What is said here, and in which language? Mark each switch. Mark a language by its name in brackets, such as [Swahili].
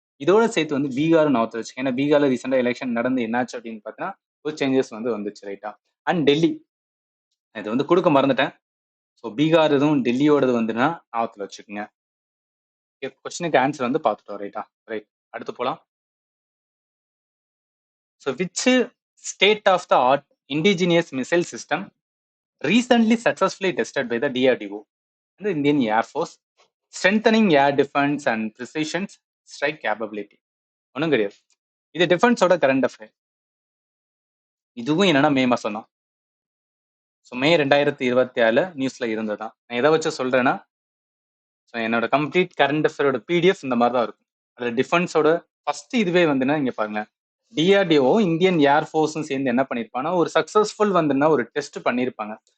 [Tamil] இதோட சேர்த்து வந்து பீகார் ஞாபகத்தில் வச்சுக்கேன். ஏன்னா பீகார்ல ரீசெண்டா எலெக்ஷன் நடந்து என்னாச்சு அப்படின்னு பார்த்தீங்கன்னா ஒரு சேஞ்சஸ் வந்து வந்துச்சு, ரைட்டா? அண்ட் டெல்லி இது வந்து கொடுக்க மறந்துட்டேன். ஸோ பீகார் இதுவும் டெல்லியோடது வந்துன்னா ஞாபகத்தில் வச்சுக்கோங்க. கொஸ்டினுக்கு ஆன்சர் வந்து பார்த்துட்டோம், ரைட்டா? ரைட், அடுத்து போலாம். [English] So which state of the art indigenous missile system recently successfully tested by the DRDO, the Indian Air Force, strengthening air defense and precision strike capability. [Tamil] ஒன்றும் கிடையாது, இது டிஃபென்ஸோட கரண்ட் அஃபேர். இதுவும் என்னன்னா மே மாசம் தான். ஸோ மே 2027 நியூஸ்ல இருந்ததுதான். நான் எதை வச்சு சொல்றேன்னா ஸோ என்னோட கம்ப்ளீட் கரண்ட் அஃபேரோட பிடிஎஃப் இந்த மாதிரி தான் இருக்கும். அதில் டிஃபென்ஸோட ஃபர்ஸ்ட் இதுவே வந்துன்னா இங்க பாருங்க. டிஆர்டிஓ இந்தியன் ஏர்ஃபோர்ஸும் சேர்ந்து என்ன பண்ணிருப்பாங்கன்னா ஒரு சக்சஸ்ஃபுல் வந்துன்னா ஒரு டெஸ்ட் பண்ணிருப்பாங்க.